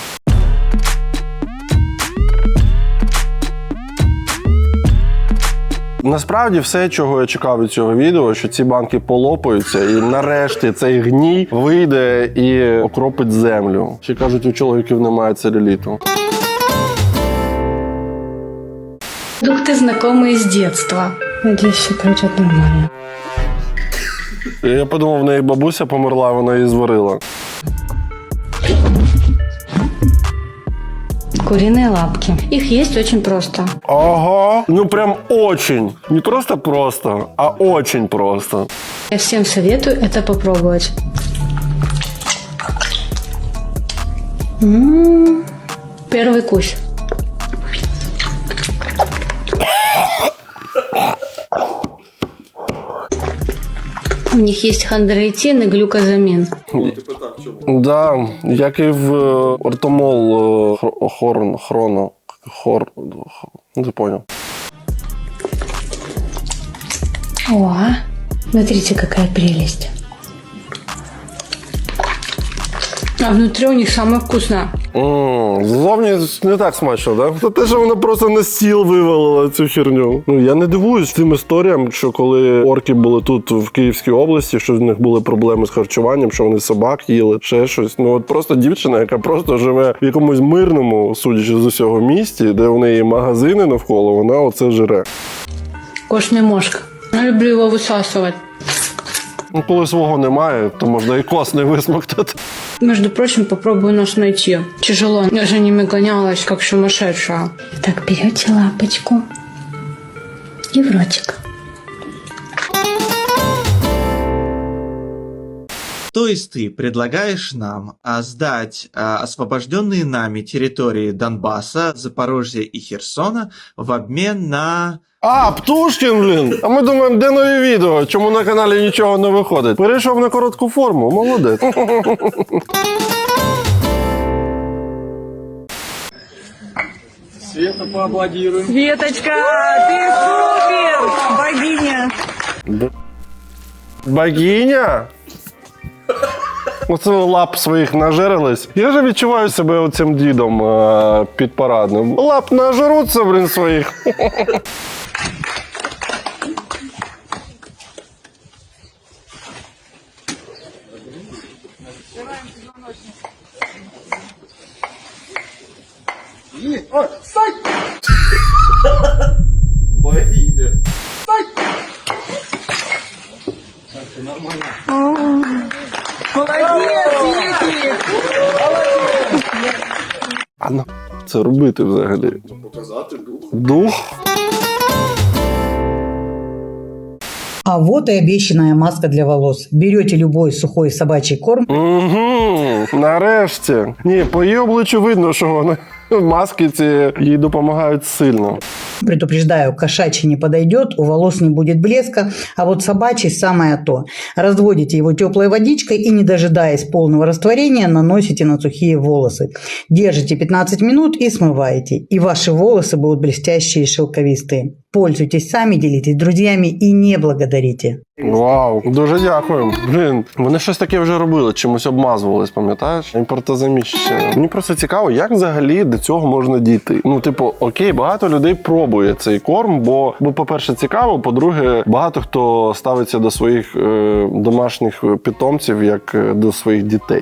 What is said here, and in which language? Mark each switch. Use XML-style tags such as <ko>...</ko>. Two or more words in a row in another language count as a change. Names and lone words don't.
<uk>Насправді все, чого я чекав від цього відео, що ці банки полопаються і нарешті цей гній вийде і окропить землю. Ще кажуть, у чоловіків немає целлюліту.</uk> <ru>Продукты знакомые с детства. Надеюсь, все пройдет нормально.</ru> <uk>Я подумав, в неї бабуся померла, вона її зварила.</uk> <ru>Куриные лапки. Их есть очень просто. Ага, ну прям очень. Не просто, а очень просто. Я всем советую это попробовать. Первый кусь. У них есть хондроитин и глюкозамин. Да,</ru> <uk>як і в ортомол</uk> <ru>не понял. О, смотрите, какая прелесть. А внутри у них самое вкусное.</ru> <uk>Ззовні не так смачно, так? Це те, що вона просто на стіл вивалила цю херню. Ну, я не дивуюсь тим історіям, що коли орки були тут, в Київській області, що в них були проблеми з харчуванням, що вони собак їли, ще щось. Ну, от просто дівчина, яка просто живе в якомусь мирному, судячи з усього, місті, де в неї магазини навколо, вона оце жре.</uk> <ru>Костный мозг. Я люблю его высасывать.</ru> <uk>Ну, коли свого немає, то можна і костний висмоктати.</uk> <ru>Между прочим, попробую нас найти. Тяжело. Я за ними гонялась, как сумасшедшая. Так, берете лапочку и в ротик. То есть ты предлагаешь нам сдать освобожденные нами территории Донбасса, Запорожья и Херсона в обмен на...</ru> <uk>А, Птушкін, блін! А ми думаємо, де нові відео? Чому на каналі нічого не виходить? Перейшов на коротку форму, молодець.</uk> <ru>Света, поаплодируем. Светочка, ты супер! Богиня! Богиня?</ru> <uk>Оце лап своїх нажерились. Я же відчуваю себе оцим дідом підпарадним. Лап нажеруться, блін, своїх.</uk> <ru>Стой! Богиня. Стой! Так, ты нормально. Молодец, Вики!</ru> <uk>А ну, це робити взагалі? Показати дух. Дух?</uk> <ru>А вот и обещанная маска для волос. Берете любой сухой собачий корм.</ru> <uk>Угу, нарешті. Ні, по її обличчю видно, що вони маски ці їй допомагають сильно.</uk> <ru>Предупреждаю, кошачий не подойдет, у волос не будет блеска, а вот собачий самое то. Разводите его теплой водичкой и, не дожидаясь полного растворения, наносите на сухие волосы. Держите 15 минут и смываете. И ваши волосы будут блестящие и шелковистые. Пользуйтесь сами, делитесь с друзьями и не благодарите.</ru> <uk>Вау, дуже дякую. Блін, вони щось таке вже робили, чимось обмазувались, пам'ятаєш? Імпортозаміщення. Мені просто цікаво, як взагалі до цього можна дійти. Ну, типу, окей, багато людей пробує цей корм, бо по-перше, цікаво, по-друге, багато хто ставиться до своїх домашніх питомців як до своїх дітей.</uk>